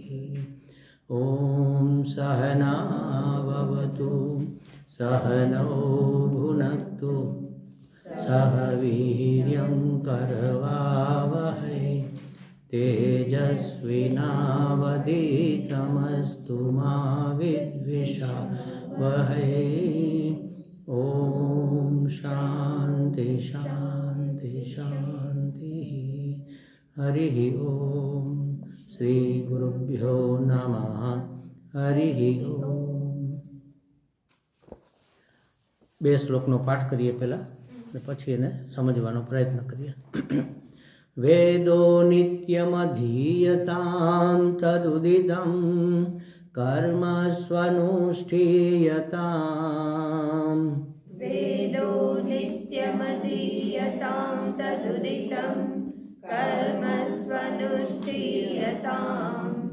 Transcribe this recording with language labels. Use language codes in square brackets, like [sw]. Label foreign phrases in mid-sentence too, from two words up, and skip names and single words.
[sa] ॐ सहना भवतु सहनौ भुनक्तु सह वीर्यं करवावहै तेजस्विनावधीतमस्तु मा विद्विषावहै। ॐ शान्ति शान्ति शान्तिः। हरिः ॐ श्री गुरुभ्यो नमः। हरिः ॐ। [gu] બે શ્લોકનો પાઠ કરીએ પહેલાં અને પછી એને સમજવાનો પ્રયત્ન કરીએ। [sa] वेदो नित्यमधीयतां तदुदितं कर्म स्वनुष्ठीयताम्। वेदो नित्यमधीयतां तदुदितं कर्म स्वनुष्ठीयताम्।